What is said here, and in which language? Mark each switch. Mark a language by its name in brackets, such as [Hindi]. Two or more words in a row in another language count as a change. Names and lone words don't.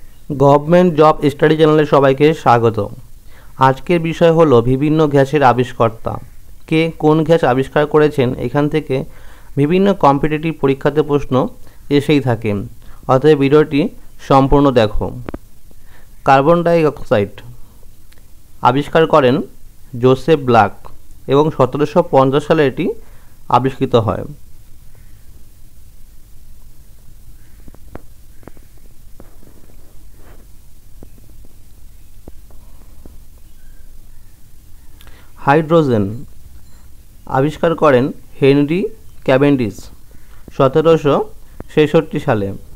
[Bangla] গভর্নমেন্ট জব স্টাডি চ্যানেলে সবাইকে স্বাগত। আজকের বিষয় হলো বিভিন্ন গ্যাসের আবিষ্কর্তা কে কোন গ্যাস আবিষ্কার করেছেন। এখান থেকে বিভিন্ন কম্পিটিটিভ পরীক্ষাতে প্রশ্ন এসেই থাকে, অতএব ভিডিওটি সম্পূর্ণ দেখো। [English] carbon dioxide [Bangla] আবিষ্কার করেন জোসেফ ব্ল্যাক এবং 1750 সালে এটি আবিষ্কৃত হয়। হাইড্রোজেন আবিষ্কার করেন হেনরি ক্যাভেন্ডিশ 1766 সালে।